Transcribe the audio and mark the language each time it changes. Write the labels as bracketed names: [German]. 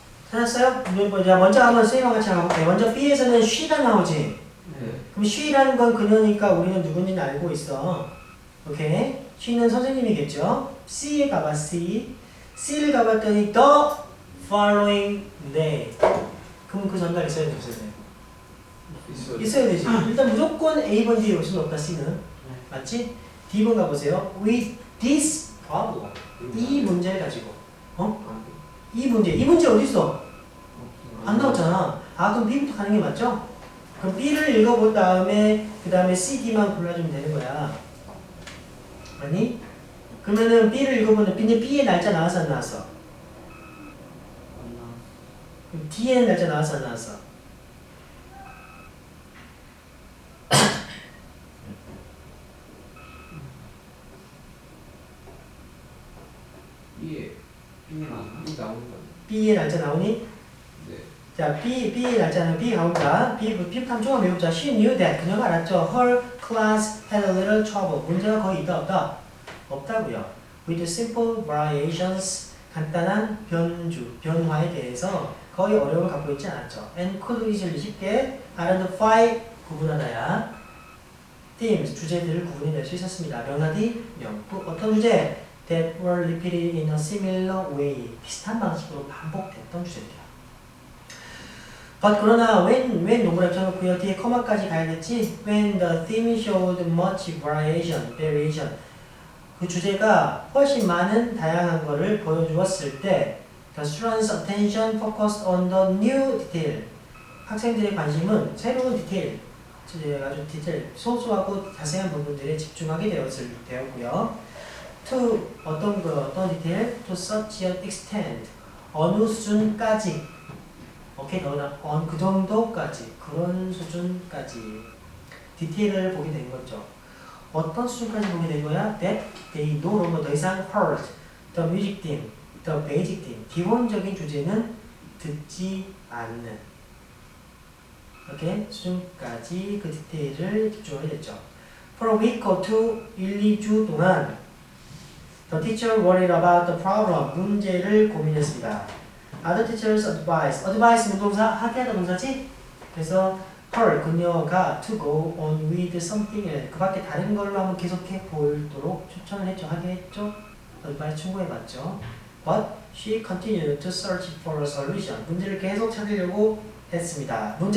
[Korean] 찾았어요? 먼저 한번 선생님과 같이 가볼게요. 먼저 B에서는 she가 나오지? 네. 그럼 she라는 건 그녀니까 우리는 누군지는 알고 있어. 오케이? she는 선생님이겠죠? C에 가봐, C. C를 가봤더니 the following day. 그럼 그 전날 있어야 돼, 없어야 돼? 있어요. 있어야 되지. 일단 무조건 A번 뒤에 올 수는 없다, C는. 맞지? D번 가보세요. [English] With this problem. [Korean] 이 문제를 가지고. 이 문제 어디 있어? 안 나왔잖아. 아, 그럼 B부터 가는 게 맞죠? 그럼 B를 읽어본 다음에 그 다음에 C, D만 골라주면 되는 거야. 아니? 그러면은 B를 읽어보면 B의 날짜 나왔어 안 나왔어? 그럼 D의 날짜 나왔어 안 나왔어? B에 나오는 거. B의 날짜 나오니? 네. 자, B의 날짜는 B 가봅니다. B부터 한번 조금 외우자. [English] She knew that. [Korean] 그녀가 알았죠. [English] Her class had a little trouble. [Korean] 문제가 거의 있다 없다? 없다고요. [English] With simple variations. [Korean] 간단한 변화에 대해서 거의 어려움을 갖고 있지 않았죠. [English] And could easily [Korean] 쉽게 [English] identify [Korean] 구분하다야. themes, 주제들을 구분해낼 수 있었습니다. 명사디, 명부. 어떤 주제? [English] That were repeated in a similar way. [Korean] 비슷한 방식으로 반복됐던 주제들이야. But 그러나 when 동그라미 쳐놓고요. 뒤에 커마까지 가야겠지. [English] When the theme showed much variation. [Korean] 그 주제가 훨씬 많은 다양한 것을 보여주었을 때 [English] the students' attention focused on the new detail. [Korean] 학생들의 관심은 새로운 디테일, 아주 디테일, 소소하고 자세한 부분들에 집중하게 되었고요. [English] To [Korean] 어떤 디테일? [English] To such an extent. [Korean] 어느 수준까지. 오케이, 그 정도까지. 그런 수준까지. 디테일을 보게 된 거죠. 어떤 수준까지 보게 된 거야? [English] That they no longer [Korean] 더 이상 [English] heard the music theme, the basic theme. [Korean] 기본적인 주제는 듣지 않는. 오케이, 수준까지 그 디테일을 집중하게 됐죠. [English] For a week or two, [Korean] 1, 2주 동안 [English] the teacher worried about the problem. [Korean] 문제를 고민했습니다. [English] Other teachers advised. [Korean] advice 문동사, 하게 하다 동사지? 그래서 [English] her, [Korean] 그녀가 [English] to go on with something else. [Korean] 그 밖에 다른 걸로 한번 계속해 보도록 추천을 했죠. 하게 했죠. advice 충고해봤죠. [English] But she continued to search for a solution. [Korean] 문제를 계속 찾으려고 했습니다.